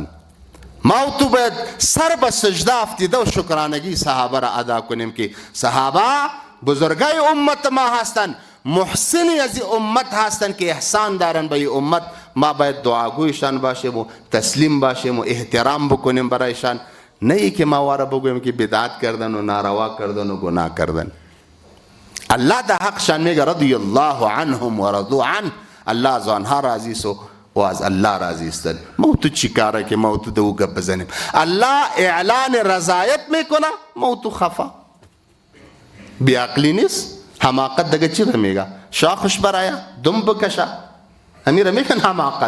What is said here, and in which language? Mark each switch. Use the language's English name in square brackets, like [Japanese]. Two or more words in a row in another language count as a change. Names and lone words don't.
[Persian] موتو باید سر به سجده افتیده و شکرانگی صحابه را ادا کنیم که صحابه بزرگای امت ما هستن، محسنی از امت هستن که احسان دارن به امت. ما باید دعاگویشان باشیم و تسلیم باشیم و احترام بکنیم برایشان، نه ای که ما واره بگویم که بدعت کردن و ناروا کردن و گناه کردن. الله دا حق شان میگه [Arabic] رضی الله عنهم و رضوا عنه، [Persian] الله از آنها راضی است و از الله راضی است. ما تو چی کاره که ما تو دو گپ بزنیم؟ الله اعلان رضایت میکنه، ما تو خفا. بیعقلی نیست، حماقت دگه چی میگه؟ شاخش برایا دم بکشه، امیر میگن حماقت.